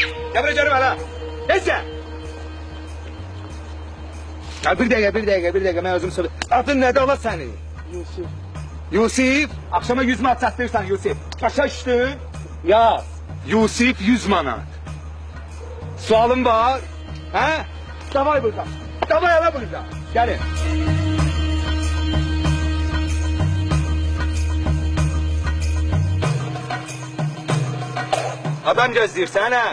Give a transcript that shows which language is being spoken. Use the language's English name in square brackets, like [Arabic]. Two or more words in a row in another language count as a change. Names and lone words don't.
[Turkish] Gel buraya canım hala. Neyse. Ya bir dakika ben özüm söyleyeyim. Adın nedir ola senin? Yusuf. [Azerbaijani] Yusuf. Akşama 100 manat çatdırırsan Yusuf. Başa düştün. Yaz. Yusuf 100 manat. Sualım var. He? Davay burada. Davay ala burada. Gelin. Adam gözləyirsən hə?